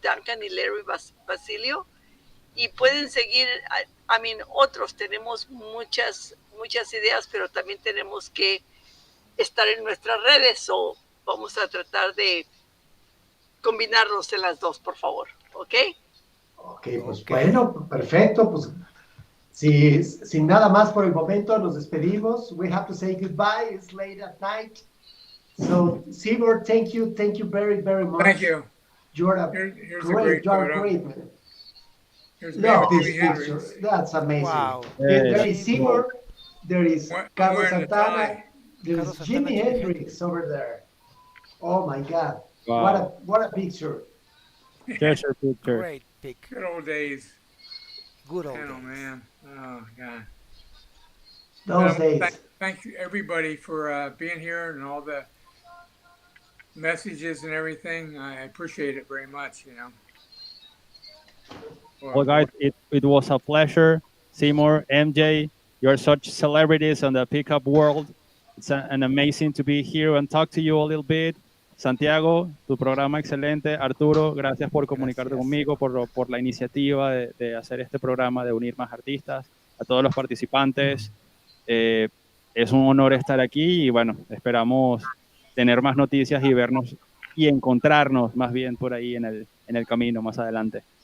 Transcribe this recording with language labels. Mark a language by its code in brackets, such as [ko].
[es] Duncan y Larry Basilio. Y pueden seguir, otros, tenemos muchas ideas, pero también tenemos que estar en nuestras redes o vamos a tratar de combinarlos en las dos, por favor, ¿ok? Ok, pues bueno, perfecto, pues sin nada más por el momento nos despedimos. [en] We have to say goodbye, it's late at night. So, Seymour, thank you very, very much. Thank you. You're a great man. Look, this picture, that's amazing. Wow. There is Seymour, there is Carlos Santana, there's Jimi Hendrix over there. Oh my God! Wow. What a picture! Picture. Great pic. Good old days. Good old Oh days. man. Oh God. Those days. Thank you everybody for being here and all the messages and everything. I appreciate it very much. Well, guys, it was a pleasure. Seymour, MJ, you're such celebrities in the pickup world. It's an amazing to be here and talk to you a little bit. [es] Santiago, tu programa excelente. Arturo, gracias por comunicarte conmigo, por la iniciativa de hacer este programa, de unir más artistas. A todos los participantes, es un honor estar aquí y bueno, esperamos tener más noticias y vernos y encontrarnos más bien por ahí en el camino más adelante.